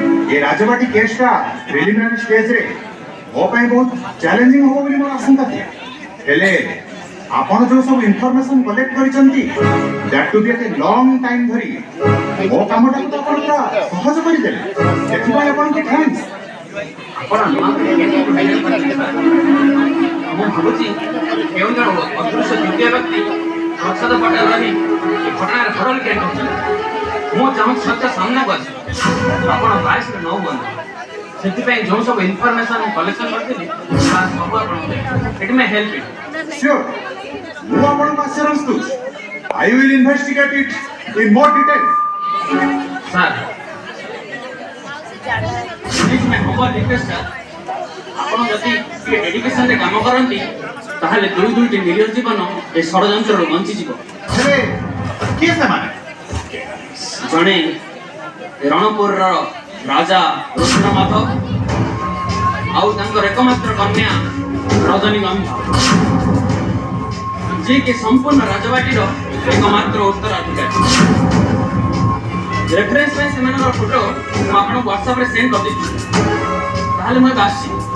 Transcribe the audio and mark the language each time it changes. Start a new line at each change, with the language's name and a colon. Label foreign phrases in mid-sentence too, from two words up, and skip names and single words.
Odia: ଏ ରାଜବାଟୀ କେସଟା
English: preliminary stage
Odia: ରେ ମୋ ପାଇଁ ବହୁତ ଚ୍ୟାଲେଞ୍ଜିଂ ହେବ ବୋଲି ମୋର ଆଶଙ୍କା ଥିଲା ହେଲେ ଆପଣ ଯୋଉ ସବୁ
English: information collect
Odia: କରିଛନ୍ତି
English: that to be a long time
Odia: ଧରି ମୋ କାମଟାକୁ ତ ଆପଣ ପୁରା ସହଜ କରିଦେଲେ ସେଥିପାଇଁ ଆପଣଙ୍କୁ ଥ୍ୟାଙ୍କ୍ସ ଆପଣ ମୁଁ ଭାବୁଛି କେଉଁ ଜଣ ଅଦୃଶ୍ୟ ଦ୍ୱିତୀୟ ବ୍ୟକ୍ତି ପ୍ରସାଦ ପଟେଲ ରହି ଏ ଘଟଣାର ହରଲ କେଟ୍ କରୁଛନ୍ତି ମୁଁ ଚାହୁଁଛି ସତ୍ୟ ସାମ୍ନାକୁ ଆସୁ ଆପଣ ବାଇଶରେ ନ ହୁଅନ୍ତୁ ସେଥିପାଇଁ ଯେଉଁ ସବୁ
English: information collection
Odia: କରିଥିଲି ତାହା ସବୁ ଆପଣଙ୍କୁ
English: it may help it Sure.
Odia: ମୁଁ ଆପଣଙ୍କୁ ଆଶ୍ୟୁରାନ୍ସ ଦଉଛି
English: I will investigate it in more detail. sir please my humble request sir
Odia: ଆପଣ ଯଦି ଟିକେ ଡେଡିକେସନରେ କାମ କରନ୍ତି ତାହେଲେ ଦୁଇଟି ନିରୀହ ଜୀବନ ଏ ଷଡ଼ଯନ୍ତ୍ରରୁ ବଞ୍ଚିଯିବ ହେଲେ କିଏ ସେମାନେ ଜଣେ ରଣପୁରର ରାଜା ରୁଦ୍ରମାଧ ଆଉ ତାଙ୍କର ଏକମାତ୍ର କନ୍ୟା ରଜନୀଗନ୍ଧା ଯିଏକି ସମ୍ପୂର୍ଣ୍ଣ ରାଜବାଟୀର ଏକମାତ୍ର ଉତ୍ତରାଧିକାରୀ ରେଫରେନ୍ସ ପାଇଁ ସେମାନଙ୍କର ଫଟୋ ମୁଁ ଆପଣଙ୍କୁ ହ୍ୱାଟ୍ସଆପରେ ସେଣ୍ଡ କରିଦେଇଛି ତାହେଲେ ମୁଁ ଏବେ ଆସିଛି